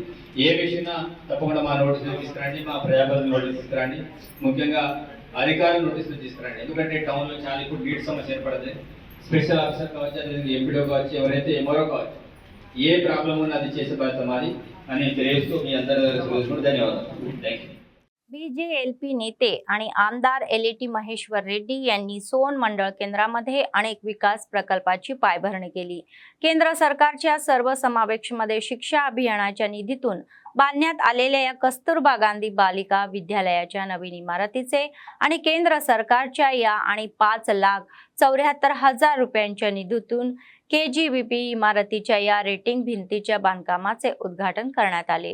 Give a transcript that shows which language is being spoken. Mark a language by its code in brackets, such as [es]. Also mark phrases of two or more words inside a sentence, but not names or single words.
[te] ఏ విషయంలో తప్పకుండా మా నోటీసులు తీసుకురండి, మా ప్రజాప్రతినిధులు నోటీసులు తీసుకురండి, ముఖ్యంగా అధికారులు నోటీసులు తీసుకురండి. ఎందుకంటే టౌన్లో చాలా ఇప్పుడు నీటి సమస్య ఏర్పడుతుంది. [en] special officer [te] కావచ్చు, అదేవిధంగా ఎంపీడో కావచ్చు, ఎవరైతే ఎంఆర్ఓ కావచ్చు, ఏ ప్రాబ్లం ఉన్నా అది చేసే బాధ్యత మాది అని తెలియజేస్తూ మీ అందరి ధన్యవాదాలు. [en] thank you. [mr] BJLP नेते आणि आमदार LAT महेश्वर रेड्डी यांनी सोन मंडळ केंद्रामध्ये अनेक विकास प्रकल्पाची पायभरणी केली. केंद्र सरकारच्या सर्वसमावेशमध्ये शिक्षा अभियानाच्या निधीतून बांधण्यात आलेल्या या कस्तुरबा गांधी बालिका विद्यालयाच्या नवीन इमारतीचे आणि केंद्र सरकारच्या या आणि 5,74,000 रुपयांच्या निधीतून KGVP इमारतीच्या या रेटिंग भिंतीच्या बांधकामाचे उद्घाटन करण्यात आले.